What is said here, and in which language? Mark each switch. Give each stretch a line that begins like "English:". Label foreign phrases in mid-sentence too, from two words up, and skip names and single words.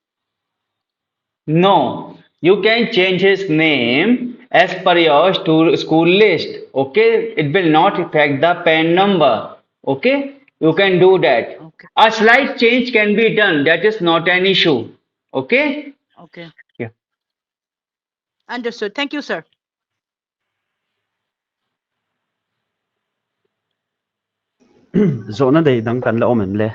English: No, you can change his name as per your school list. Okay, it will not affect the PAN number. Okay, you can do that. Okay, A slight change can be done. That is not an issue. Okay. okay, Yeah. understood. Thank you, sir.
Mizo: Zo na dei dang kan la omem le.